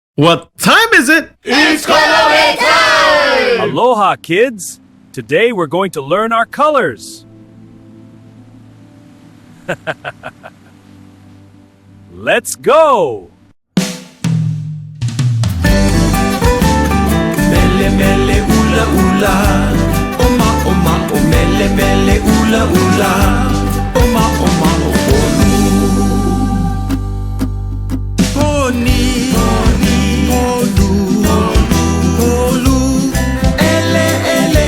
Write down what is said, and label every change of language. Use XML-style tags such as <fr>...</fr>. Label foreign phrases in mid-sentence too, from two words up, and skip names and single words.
<en>What time is it? It's Kolohe time! Aloha, kids! Today we're going to learn our colors. Let's go!</en> <haw>Melemele ʻUlaʻula, ʻŌmaʻomaʻo melemele ʻUlaʻula, ʻŌmaʻomaʻo Polū. Poni, Polū, Polū, ʻEleʻele.</haw>